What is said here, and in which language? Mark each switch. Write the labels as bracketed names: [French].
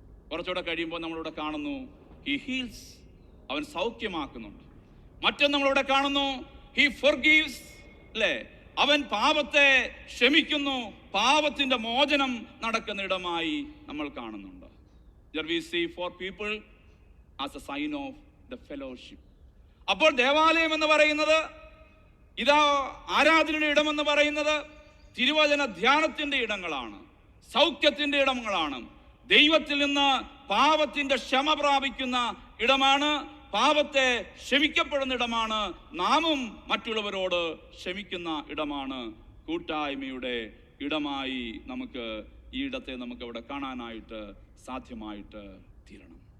[Malayalam] കുറച്ചുകൂടെ കഴിയുമ്പോൾ നമ്മളിവിടെ കാണുന്നു, [English] he heals, [Malayalam] അവൻ സൗഖ്യമാക്കുന്നുണ്ട്. മറ്റൊന്ന് നമ്മളിവിടെ കാണുന്നു, [English] he forgives, [Malayalam] അല്ലേ? അവൻ പാപത്തെ ക്ഷമിക്കുന്നു, പാപത്തിന്റെ മോചനം നടക്കുന്ന ഇടമായി നമ്മൾ കാണുന്നുണ്ട്. [English] Here we see 4 people as a sign of the fellowship. [Malayalam] അപ്പോൾ ദേവാലയം എന്ന് പറയുന്നത്, ഇതാ ആരാധനയുടെ ഇടമെന്ന് പറയുന്നത് തിരുവചന ധ്യാനത്തിന്റെ ഇടങ്ങളാണ്, സൗഖ്യത്തിന്റെ ഇടങ്ങളാണ്, ദൈവത്തിൽ നിന്ന് പാപത്തിന്റെ ക്ഷമ പ്രാപിക്കുന്ന ഇടമാണ്, പാപത്തെ ക്ഷമിക്കപ്പെടുന്ന ഇടമാണ്, നാമും മറ്റുള്ളവരോട് ക്ഷമിക്കുന്ന ഇടമാണ്, കൂട്ടായ്മയുടെ ഇടമായി നമുക്ക് ഈ ഇടത്തെ നമുക്ക് അവിടെ കാണാനായിട്ട് സാധ്യമായിട്ട് തീരണം.